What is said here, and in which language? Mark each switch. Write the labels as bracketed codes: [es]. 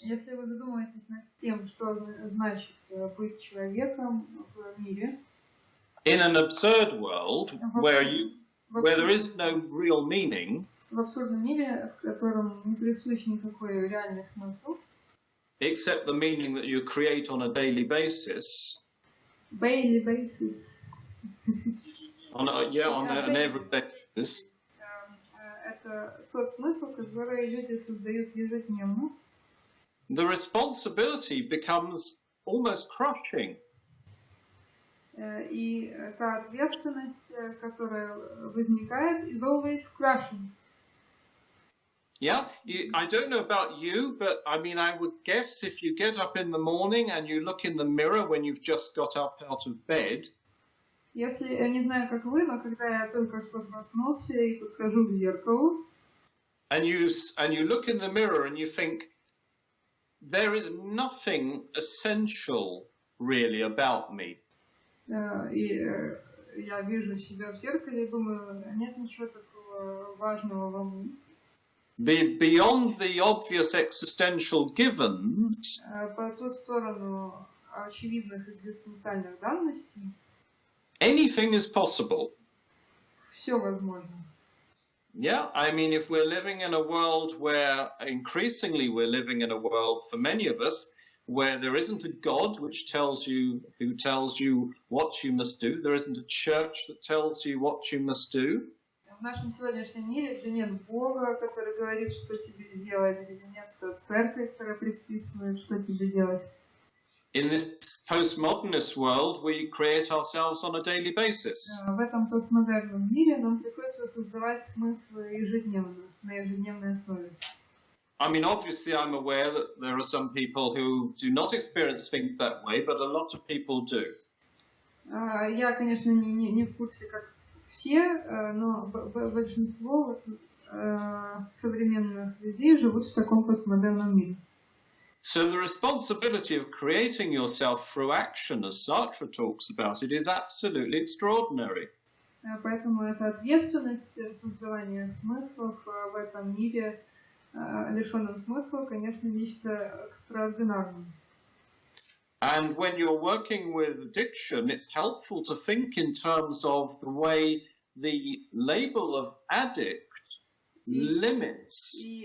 [ru] если вы задумаетесь над тем, что значит быть человеком в мире, [en] in an absurd world where there is no real meaning, [ru] в абсурдном мире, в котором не присущ никакой реальный смысл, [en] except the meaning that you create on a daily basis, daily basis, on an everyday basis, [ru] это тот смысл, который люди создают ежедневно. [en] The responsibility becomes almost crushing. [ru] И та ответственность, которая возникает, is always crushing. [en] Yeah, I don't know about you, but I mean, I would guess if you get up in the morning and you look in the mirror when you've just got up out of bed. [ru] Если, я не знаю, как вы, но когда я только что проснулся и подхожу к зеркалу, [en] and you look in the mirror and you think, there is nothing essential really about me. [ru] И я вижу себя в зеркале и думаю, нет ничего такого важного во мне. [en] Beyond the obvious existential givens, [ru] по ту сторону очевидных экзистенциальных данностей, [en] anything is possible. [ru] Все возможно. [en] Yeah, I mean, if we're living in a world where, increasingly we're living in a world, for many of us, where there isn't a God who tells you what you must do, there isn't a church that tells you what you must do. [ru] В нашем сегодняшнем мире, где нет Бога, который говорит, что тебе делать, где нет церкви, которая предписывает, что тебе делать. [en] In this postmodernist world, we create ourselves on a daily basis. [ru] В этом постмодерном мире нам приходится создавать смыслы ежедневно, на ежедневной основе. [en] I mean, obviously, I'm aware that there are some people who do not experience things that way, but a lot of people do. [ru] Я, конечно, не в курсе, как все, но большинство современных людей живут в таком постмодерном мире. [en] So the responsibility of creating yourself through action, as Sartre talks about it, is absolutely extraordinary. [ru] Поэтому эта ответственность создавания смыслов в этом мире, лишенном смысла, конечно, нечто экстраординарное. [en] And when you're working with addiction, it's helpful to think in terms of the way the label of addict limits.